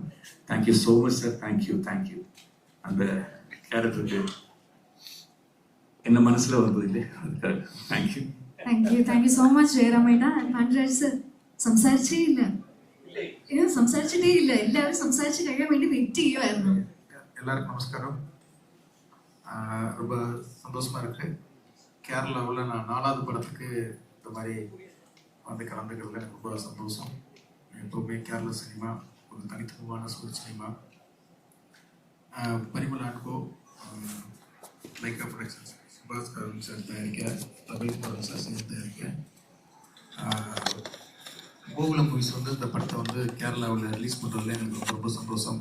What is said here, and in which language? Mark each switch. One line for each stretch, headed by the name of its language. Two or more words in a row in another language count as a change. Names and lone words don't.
English: thank you so much sir. thank you.
Malayalam: അത് ക്യാരക്ടർക്ക് എന്നെ മനസ്സിൽ വന്നതില്ലേ,
English: thank you. thank you so much
Malayalam: ജയറാമേട്ട. പാണ്ഡ്യരാജ് സർ സംസാരിച്ചിട്ടേ ഇല്ല. എല്ലാവരും സംസാരിച്ച് കഴിയാൻ വേണ്ടി വെയിറ്റ് ചെയ്യുമായിരുന്നു.
Tamil: எல்லாருக்கும் நமஸ்காரம். ரொம்ப சந்தோஷமா இருக்கு. கேரளாவில் நான் 4வது படத்துக்கு இந்த மாதிரி வந்து கலந்துக்கிறதுல எனக்கு ரொம்ப சந்தோஷம். எப்பவுமே கேரளா சினிமா ஒரு தனித்துவமான ஒரு சினிமா. பரிமள ஆன்ட் கோ, லைக்கா ப்ரொடக்ஷன்ஸ், சுபாஷ் கரம் சார் தயாரிக்க, தமிழ் படம் சார் சேர்ந்து தயாரிக்க, கோகுலம் மூவிஸ் வந்து இந்த படத்தை வந்து கேரளாவில் ரிலீஸ் பண்ணுறதுல எனக்கு ரொம்ப சந்தோஷம்.